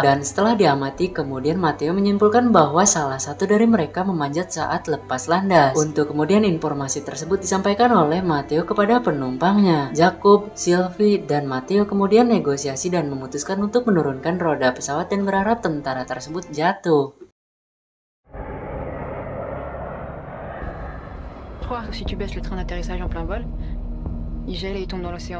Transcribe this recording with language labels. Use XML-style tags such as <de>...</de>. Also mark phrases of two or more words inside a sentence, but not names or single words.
<id>Dan setelah diamati kemudian Matteo menyimpulkan bahwa salah satu dari mereka memanjat saat lepas landas. Untuk kemudian informasi tersebut disampaikan oleh Matteo kepada penumpangnya. Jakub, Sylvie, dan Matteo kemudian negosiasi dan memutuskan untuk menurunkan roda pesawat dan berharap tentara tersebut jatuh.</id> <fr>Je crois que si tu baisses le train d'atterrissage en plein vol, il gèle et il tombe dans l'océan.</fr>